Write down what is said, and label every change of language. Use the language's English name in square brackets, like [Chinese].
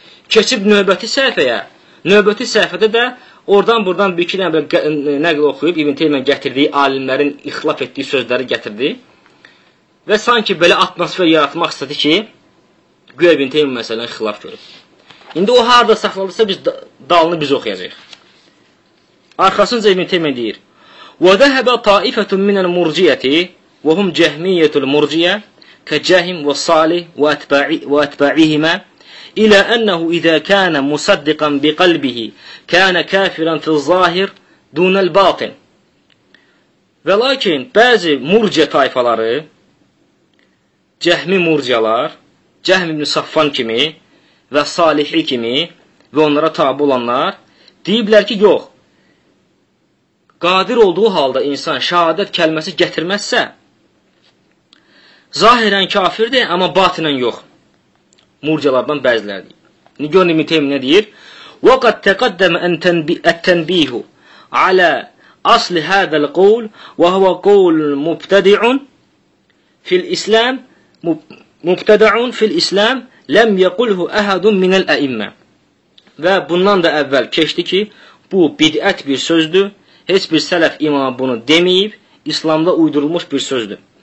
[Azerbaijani] Keçib növbəti səhifəyə, növbəti səhifədə də oradan-burdan bir-iki dənə nəql oxuyub, İbn Teymiyyə gətirdiyi, alimlərin ixtilaf etdiyi sözləri gətirdi və sanki belə atmosfer yaratmaq istədi ki, güya İbn Teymiyyə məsələn ixtilaf görüb. İndi o harada saxlanırsa, biz dalını biz oxuyacaq. Arxasınca İbn Teymiyyə deyir, [Arabic] وذهب طائفة من المرجية وهم جهمية المرجية كجهم والصالح واتباعهما إلى أنه إذا كان مصدقا بقلبه كان كافرا في الظاهر دون الباطن. [Azerbaijani] Ve lakin bazı murci tayfaları, cehmi murcalar, Cehm ibn-i Saffan kimi ve Salihi kimi ve onlara tabi olanlar deyiblər ki, yox, qadir olduğu halda insan şahadet kəlməsi gətirməzsə, zahirən kafirdir, amma batinən yox. Murcalardan bəziləri deyib. Nigör ibn-i Teymi nə deyir? [Arabic] وَقَدْ تَقَدَّمَ اَتَّنْبِيهُ عَلَى أصل هذا القول وهو قول مبتدع في الإسلام مبتدع في الإسلام لم يقله أحد من الأئمة. [Azerbaijani] Ve bundan da evvel keçdi ki bu bid'at bir sözdür. Heç bir sələf imamı bunu deməyib. İslamda uydurulmuş bir sözdür.